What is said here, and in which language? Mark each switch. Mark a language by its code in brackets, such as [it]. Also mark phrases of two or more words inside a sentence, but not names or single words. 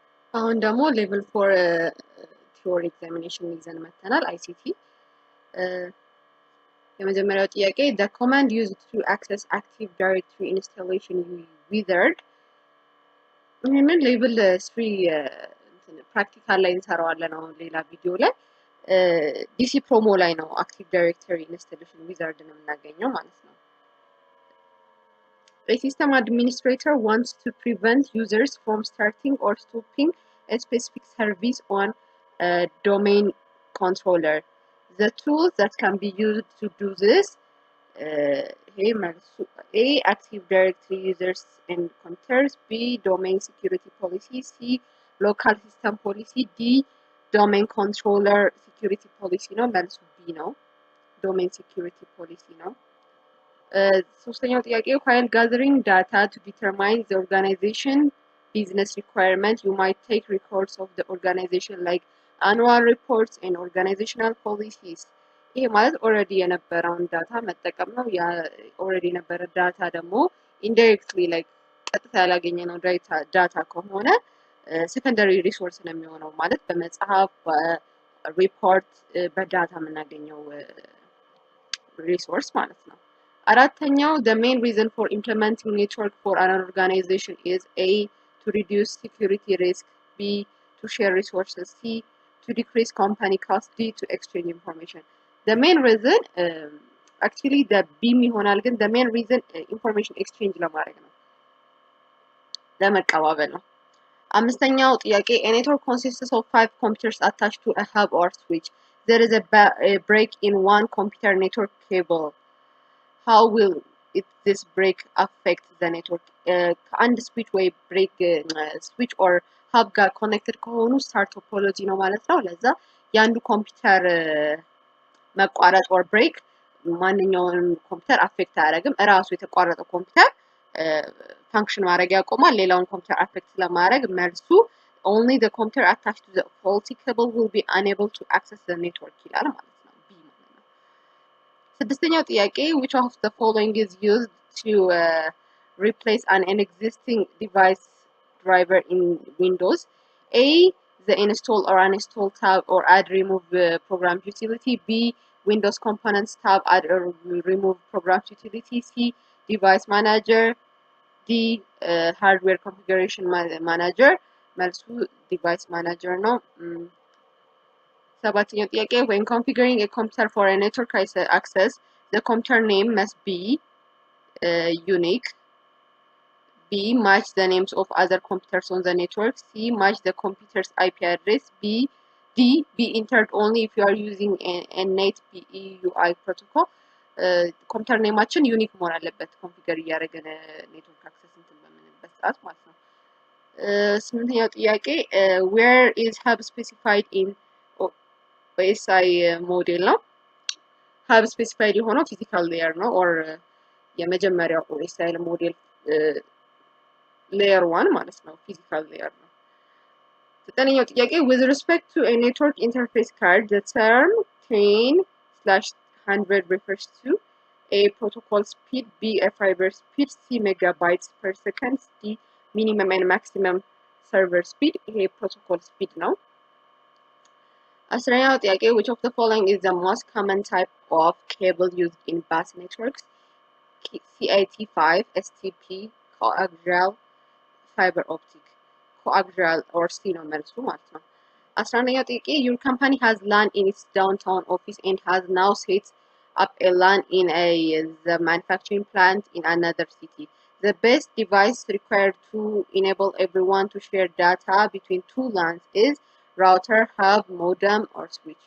[am] አሁን ደግሞ [en] level 4 theory examination [am] ይዘን መተናል። አይሲቲ የመጀመሪያው ጥያቄ [en] the command used to access active directory installation wizard [am] ይህንን [en] level 3 practical [am] ላይ እንሰራዋለን። አሁን ሌላ ቪዲዮ ላይ [en] DC promo [am] ላይ ነው [en] active directory installation wizard [am] ነው የምናገኘው ማለት ነው። [en] A system administrator wants to prevent users from starting or stopping a specific service on a domain controller. The tools that can be used to do this A. Active Directory users and controllers. B. Domain security policy. C. Local system policy. D. Domain controller security policy. No, [am] መልሱ B ነው። [en] Domain security policy [am] ነው። ሶስተኛው ጥያቄ [en] while gathering data to determine the organization business requirement you might take records of the organization like annual reports and organizational policies. [am] ይሄ ማለት ኦልሬዲ የነበረውን ዳታ መጠቀም ነው። ያ ኦልሬዲ የነበረ ዳታ ደግሞ [en] indirectly like [am] ቀጥታ ያላገኘነው ዳታ ከሆነ [en] secondary resource [am] ነው የሚሆነው ማለት በመጽሐፍ በሪፖርት በዳታ የምናገኘው ሪሶርስ ማለት ነው። አራተኛው [en] the main reason for implementing network for an organization is A. to reduce security risk. B. to share resources. C. to decrease company cost. D. to exchange information. The main reason actually the B [am] ይሆናል ግን [en] the main reason information exchange [am] ለማድረግ ነው ለመቀባበል ነው። አምስተኛው ጥያቄ [en] a network consists of 5 computers attached to a hub or switch. There is a break in one computer network cable. How will this break affect the network? [am] ከአንድ ስዊች ወይ [en] break switch or hub [am] ጋር ኮኔክትድ ከሆኑ [en] star topology [am] ነው ማለት ነው። ለዛ የአንዱ ኮምፒውተር መቋረጥ [en] or break [am] ማንኛውንም ኮምፒውተር አፌክት አያደርግም። እራሱ የተቋረጠው ኮምፒውተር ፋንክሽን ማድረግ ያቆማል። ሌላውን ኮምፒውተር አፌክት ስለማድረግ መልሱ [en] only the computer attached to the faulty cable will be unable to access the network [am] ይላል ማለት ነው። ስድስተኛው ጥያቄ [en] which of the following is used to replace an existing device driver in Windows? A. the install or uninstall tab or add remove program utility. B. Windows components tab add or remove program utility. C. device manager. D. hardware configuration manager. መልሱ device manager [am] ነው። ሰባተኛው ጥያቄ [en] when configuring a computer for a network access the computer name must be unique. B. match the names of other computers on the network. C. match the computer's IP address. D. be entered only if you are using a NAT PEUI protocol. [am] ኮምፒውተር ኔማችን ዩኒክ መሆን አለበት ኮንፊገር እያደረገን [en] network access [am] እንትን በምንበት ሰዓት ማለት ነው። ስምንተኛው ጥያቄ [en] where is hub specified in OSI [am] ሞዴል ነው። [en] hub specified [am] የሆነው [en] physical layer [am] ነው ኦር የመጀመሪያው OSI ሞዴል ሌየር 1 ማለት ነው [en] physical layer [am] ነው። ዘጠነኛው ጥያቄ [en] with respect to a network interface card the term 10/100 refers to A. protocol speed. B. a fiber speed. C. megabytes per second. D. minimum and maximum server speed. A. protocol speed [am] ነው። አስረኛው ጥያቄ [en] which of the following is the most common type of cable used in bus networks? CAT5, STP, coaxial, fiber optic. coaxial or C [am] ነው መልሱ ማለት ነው። 11ኛው ጥያቄ [en] your company has LAN in its downtown office and has now set up a LAN in the manufacturing plant in another city. The best device required to enable everyone to share data between two LANs is router, hub, modem, or switch.